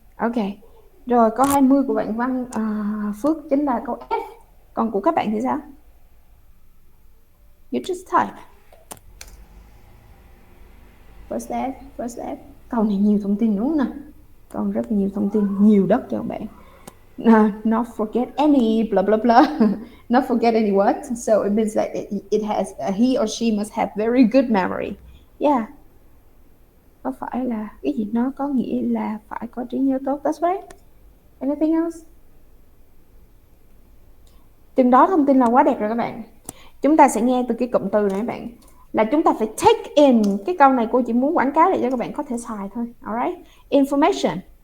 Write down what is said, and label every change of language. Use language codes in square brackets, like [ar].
[vi] Ok, rồi câu 20 của bạn Văn Phước chính là câu F. Còn của các bạn thì sao? [en] You just type. First F. [vi] Câu này nhiều thông tin đúng không nào? Câu rất là nhiều thông tin, nhiều đất cho các bạn. [en] Not forget any blah blah blah. Not forget any what? So it means that it has he or she must have very good memory. Yeah. [vi] Có phải là cái gì nó có nghĩa là phải có trí nhớ tốt. [en] That's right. Anything else? [vi] Chừng đó thông tin là quá đẹp rồi các bạn. Chúng ta sẽ nghe từ cái cụm từ này các bạn. Là chúng ta phải take in. Cái câu này cô chỉ muốn quảng cáo để cho các bạn có thể xài thôi. Alright. Information.